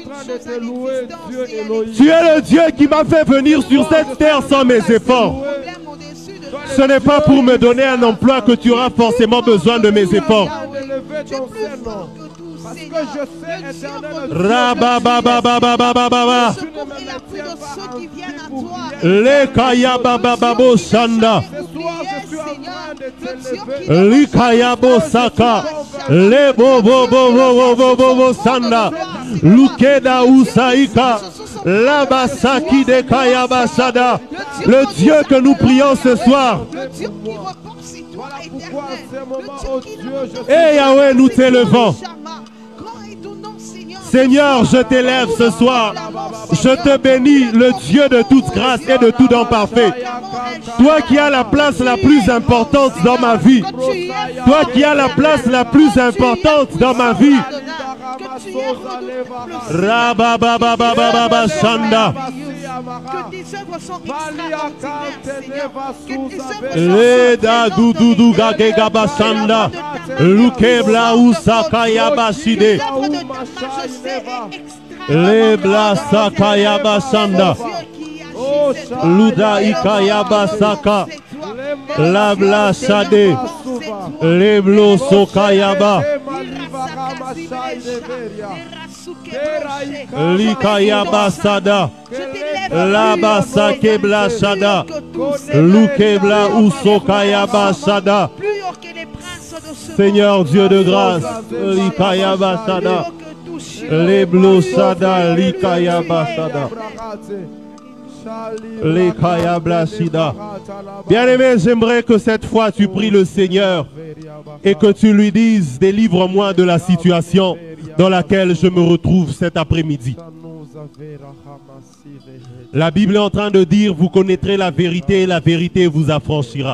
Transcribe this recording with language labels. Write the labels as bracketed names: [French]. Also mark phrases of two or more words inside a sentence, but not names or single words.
[French] Tu es le Dieu qui m'a fait venir sur cette terre sans mes efforts. Ce n'est pas pour me donner un emploi que tu auras forcément besoin de mes efforts. Parce que je sais, éternel, Rabababababababa. Le kayabababo shanda. Le kayabo saka. Le bobo sanda. Lukeda usaika. Labasaki de kayabasada. Le Dieu que nous prions ce soir. Et Yahweh, nous t'élevons. Seigneur, je t'élève ce soir. Je te bénis, le Dieu de toute grâce et de tout don parfait. Toi qui as la place la plus importante dans ma vie. Toi qui as la place la plus importante dans ma vie. Rababababababa shanda. Que tes œuvres sont extraordinaires, Seigneur. Le da dudu gagega basanda. Lukebla usaka yabashide. Le bla saka basanda. Luda ikaya basaka. La bla shade. Le blo sokayaba. Likaya basada. La basake bla shada. Lukebla usokaya basada. Seigneur Dieu de grâce. Likaya basada. Les blosada, likaya basada. Likaya blasida. Bien-aimé, j'aimerais que cette fois tu pries le Seigneur et que tu lui dises: délivre-moi de la situation dans laquelle je me retrouve cet après-midi. La Bible est en train de dire: vous connaîtrez la vérité et la vérité vous affranchira.